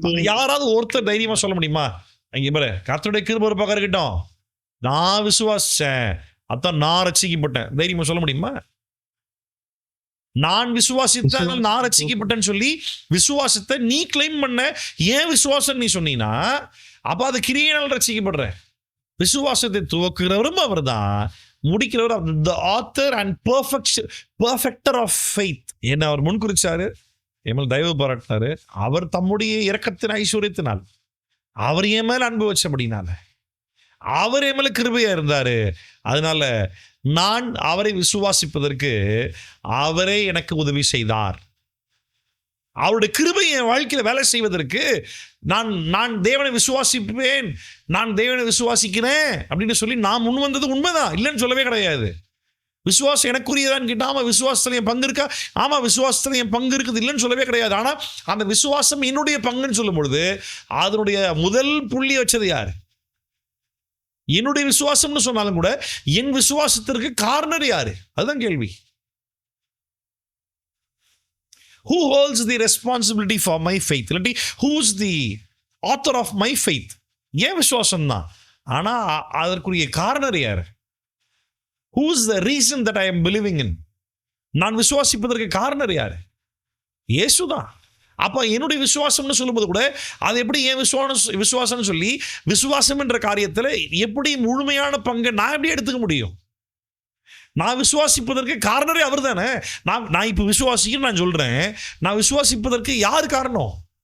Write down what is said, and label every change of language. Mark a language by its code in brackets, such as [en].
[ta] யாராவது ஒருத்தர் தைரியமா சொல்ல முடியுமா? அங்க பாரு, கர்த்தருடைய கிருபை ஒரு பக்கம் இருக்கட்டும், நான் விசுவாசிச்சேன் அதான் நான் ரட்சிக்கப்பட்டேன், தைரியமா சொல்ல முடியுமா? நான் விசுவாசித்தால் நான் ரட்சிக்கப்பட்டேன்னு சொல்லி விசுவாசத்தை நீ கிளைம் பண்ண, ஏன் விசுவாசம் நீ சொன்னீங்கன்னா அப்ப அது கிரியையினால் ரட்சிக்கப்படுற. விசுவாசத்தை துவக்குகிறவரும் அவர் தான், முடிக்கிறவர் [en] the author and perfecter of faith. [ta] என்ன அவர் முன்குறிச்சாரு, என் தயவு பாராட்டினாரு. அவர் தம்முடைய இரக்கத்தின் ஐஸ்வர்யத்தினால் அவர் என் மேல அன்பு வச்சபடினால அவர் என் மேல கிருபையா இருந்தாரு. அதனால நான் அவரை விசுவாசிப்பதற்கு அவரே எனக்கு உதவி செய்தார். அவருடைய கிருபை என் வாழ்க்கையில வேலை செய்வதற்கு நான் தேவனை விசுவாசிப்பேன், நான் தேவனை விசுவாசிக்கிறேன் அப்படின்னு சொல்லி நான் முன் வந்தது உண்மைதான், இல்லைன்னு சொல்லவே கிடையாது. விசுவாசம் எனக்குரியதான்னு கேட்டா ஆமா விசுவாசத்துல என் பங்கு இருக்கா, ஆமா விசுவாசத்துல என் பங்கு இருக்குது, இல்லைன்னு சொல்லவே கிடையாது. ஆனா அந்த விசுவாசம் என்னுடைய பங்குன்னு சொல்லும் பொழுது அதனுடைய முதல் புள்ளி வச்சது யாரு? என்னுடைய விசுவாசம்னு சொன்னாலும் கூட என் விசுவாசத்திற்கு காரணர் யாரு? அதுதான் கேள்வி. [en] Who holds the responsibility for my faith? இல்லாட்டி who's the author of my faith? [ta] ஏன் விசுவாசம் தான், ஆனா அதற்குரிய காரணர் யாரு? [en] Who's the reason that I am believing in? [ta] நான் விசுவாசிப்பதற்கு காரணர் யாரு? இயேசுதான். அப்ப என்னுடைய விசுவாசம்னு சொல்லும்போது கூட அது எப்படி என் விசுவாசம்னு சொல்லி விசுவாசம் என்ற காரியத்துல எப்படி முழுமையான பங்கு நான் எப்படி எடுத்துக்க முடியும்? நான் விசுவாசிப்பதற்கு காரணரே அவர் தானே. நான் இப்ப விசுவாசிக்கிறேன், நான் சொல்றேன், நான் விசுவாசிப்பதற்கு யார் காரணம்?